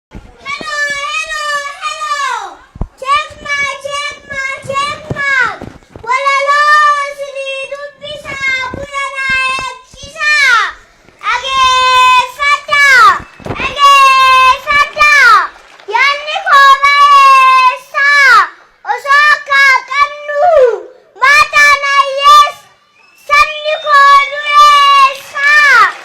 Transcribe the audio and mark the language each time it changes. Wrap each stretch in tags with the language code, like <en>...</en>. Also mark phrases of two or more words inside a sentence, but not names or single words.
<en>Hello, hello, hello. Check my, check my, check my.</en> <om>Walaloo, isinii dubbisaa, buna naa eegsisaa. Dhageeffadhaa, dhageeffadhaa. Yaadni koo bareessaa. Osoo akka qabnu, maataan ayyees, sabni koo dureessaa.</om>